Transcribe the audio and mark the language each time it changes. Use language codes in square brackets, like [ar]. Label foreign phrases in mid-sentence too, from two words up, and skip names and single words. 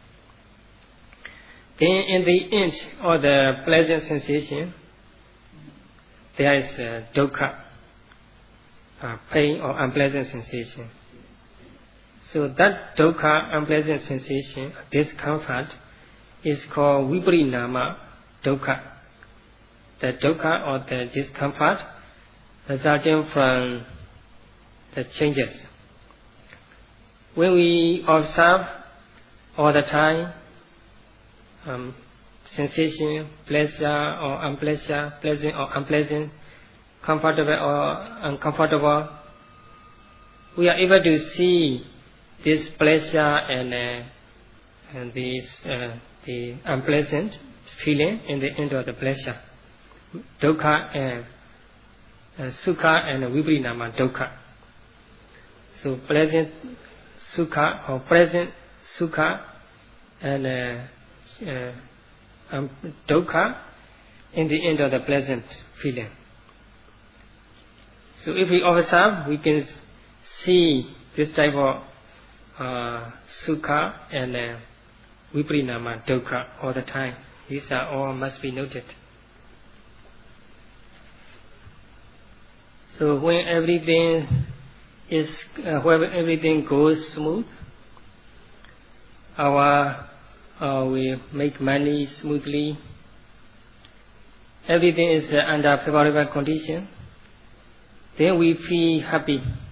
[en] Then in the end of the pleasant sensation, there is dukkha, pain or unpleasant sensation. So that dukkha, unpleasant sensation, discomfort, is called [pi] viprinama dukkha. [en] The dukkha or the discomfort resulting from the changes. When we observe all the time sensation, pleasure or unpleasure, pleasant or unpleasant, comfortable or uncomfortable, we are able to see this pleasure and the unpleasant feeling in the end of the pleasure. [pi] Dukkha and sukha and viprinama dukkha. [en] So pleasant sukha or present sukha and dukkha in the end of the pleasant feeling. So if we observe, we can see this type of sukha and [pi] viprinama dukkha [en] all the time. These are all must be noted. So when everything goes smooth, we make money smoothly, everything is under favorable condition, then we feel happy.